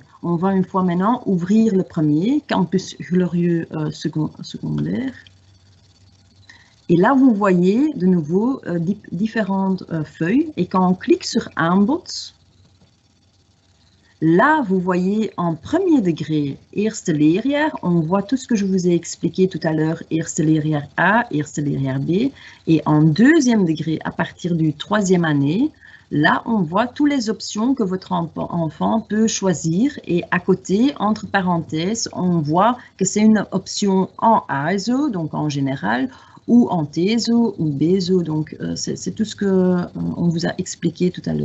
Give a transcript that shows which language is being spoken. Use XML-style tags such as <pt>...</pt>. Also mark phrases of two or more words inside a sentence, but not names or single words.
<fr>On va une fois maintenant ouvrir le premier, Campus Glorieux secondaire. Et là, vous voyez de nouveau différentes feuilles. Et quand on clique sur Aanbod, là, vous voyez en premier degré,</fr> <nl>eerste leerjaar,</nl> <fr>on voit tout ce que je vous ai expliqué tout à l'heure,</fr> <nl>eerste leerjaar A, eerste leerjaar B.</nl> <fr>Et en deuxième degré, à partir du 3e année, là, on voit toutes les options que votre enfant peut choisir. Et à côté, entre parenthèses, on voit que c'est une option en ASO, donc en général, ou en TESO ou BESO, donc c'est tout ce qu'on vous a expliqué tout à l'heure.</fr>